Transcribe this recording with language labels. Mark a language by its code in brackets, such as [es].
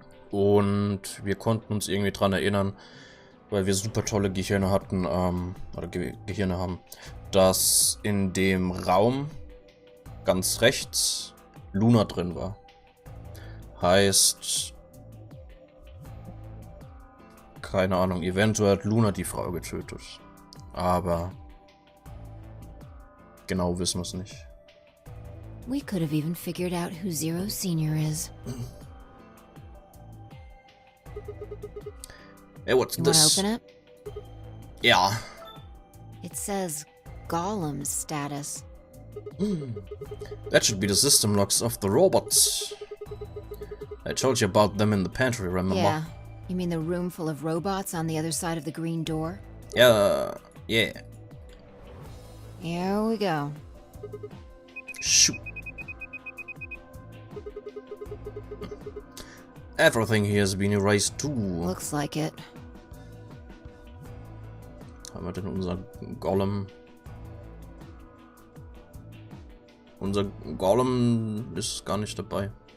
[de] Und wir konnten uns irgendwie dran erinnern, weil wir super tolle Gehirne hatten, oder Gehirne haben, dass in dem Raum ganz rechts Luna drin war. Heißt, keine Ahnung, eventuell hat Luna die Frau getötet. Aber genau wissen wir es nicht. [en] We could have even figured out who Zero Senior is. Hey, what's this? Wanna open it? Yeah. It says Golem's status. That should be the system logs of the robots. I told you about them in the pantry, remember? Yeah. You mean the room full of robots on the other side of the green door? Yeah. Here we go. Shoot. Everything here has been erased too. Looks like it. [de] Haben wir denn unser Golem? Unser Golem ist gar nicht dabei.